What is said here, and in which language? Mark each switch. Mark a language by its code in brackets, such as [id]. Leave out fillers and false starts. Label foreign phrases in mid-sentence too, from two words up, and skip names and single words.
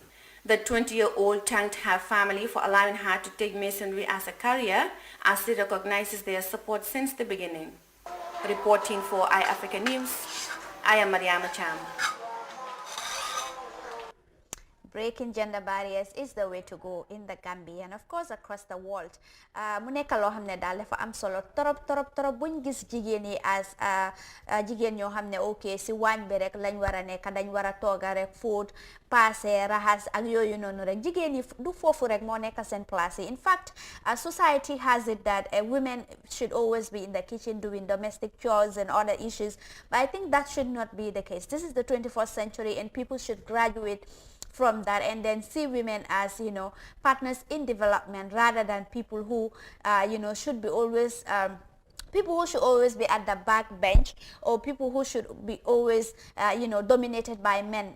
[en] The 20-year-old thanked her family for allowing her to take masonry as a career, as she recognizes their support since the beginning. Reporting for iAfrica News, I am Mariama Cham. Breaking gender barriers is the way to go in the Gambia and of course across the world. [wo] Mu nekk loo xam ne daal dafa am solo torop buñ gis jigéen yi as jigéen ñoo xam ne ok si waañ bi rek lañ war a nekk dañ war a tooga rek fóot paase raxas ak yooyu noonu rek jigéen yi du foofu rek moo nekk seen place yi. [en] In fact, society has it that women should always be in the kitchen doing domestic chores and other issues, but I think that should not be the case. This is the 21st century and people should graduate from that and then see women as, you know, partners in development rather than people who, you know, should be always people who should always be at the back bench, or people who should be always, you know, dominated by men.